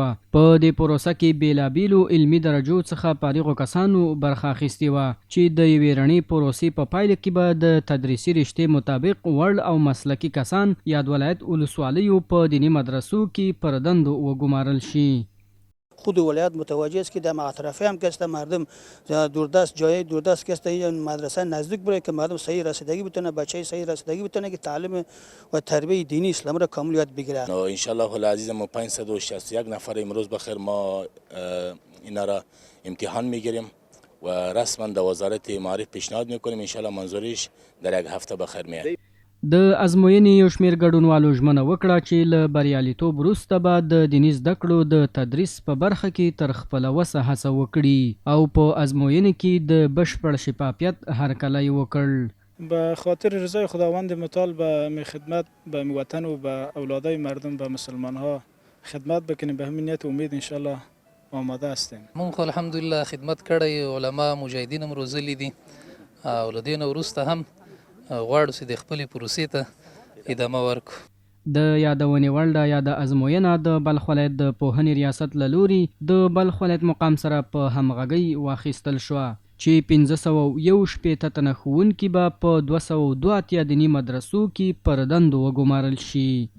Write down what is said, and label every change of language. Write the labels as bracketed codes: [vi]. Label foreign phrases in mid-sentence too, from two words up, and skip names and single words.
[ps] په دې پروسه کې بېلابېلو علمي درجو څخه فارغو کسانو برخه اخیستې وه چې د یوې رڼې پروسې په پایله کې به د تدریسي رشتې مطابق وړ او مسلکي کسان یاد ولایت ولسوالیو په دینی مدرسو کې پر دندو وګمارل شي. [fa] خود ولایت متوجه است که در اطراف هم که مردم دوردست جای دوردست که این مدرسه نزدیک بره که مردم صحیح رسیدگی بتونه بچه صحیح رسیدگی بتونه که تعلیم و تربیت دینی اسلام را کامل یاد بگیره. [ar] ان شاء الله العزیز [fa] ما 561 نفر امروز بخیر ما اینا را امتحان میگیریم و رسما در وزارت معارف پیشنهاد میکنیم [ar] ان شاء الله [fa] منظوریش در یک هفته بخیر میاد. [ps] د ازموینې یو شمېر ګډونوالو ژمنه وکړه چې له بریالیتوب وروسته به د دیني زده کړو د تدریس په برخه کې تر خپله وسه هڅه وکړي او په ازموینې کې د بشپړ شفافیت هرکلی وکړ. [fa] به خاطر رضای خداوند متعال به خدمت به وطن و به اولادای مردم به مسلمان ها خدمت بکنیم. به همین نیت امید [ar] ان شاء الله [fa] آماده هستیم. [ps] من خو الحمدلله خدمت کړی، علما مجاهدین هم روزلي دي او له دې نه وروسته هم غواړو چې د خپلې پروسې ته ادامه ورکړو. د یادونې وړ ده یا د ازموینه د بلخ ولایت د پوهنې ریاست له لوري د بلخ ولایت مقام سره په همغږۍ واخیستل شوه چې 561 تنه ښوونکي به په 282 دیني مدرسو کې پر دندو وګمارل شي.